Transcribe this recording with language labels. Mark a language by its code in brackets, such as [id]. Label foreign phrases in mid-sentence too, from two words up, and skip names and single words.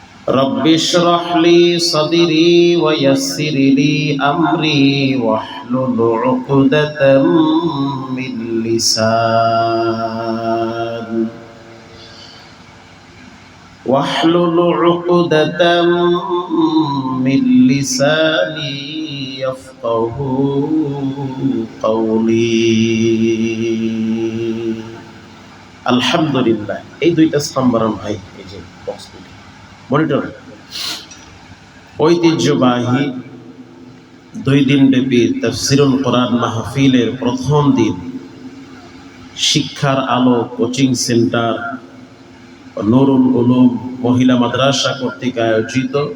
[ar] رب اشرح لي صدري ويسر لي أمري واحلل عقدة من لساني يفقهوا قولي. [bn] আলহামদুলিল্লাহ। এই দুইটা স্তম্ভরণ ভাই, এই যে বক্স মনিটর ঐতিহ্যবাহী 2 দিন ব্যাপী তাফসীরুল কোরআন মাহফিলের প্রথম দিন শিক্ষার আলো কোচিং সেন্টার নুরুল উলুম মহিলা মাদ্রাসা কর্তৃক আয়োজিত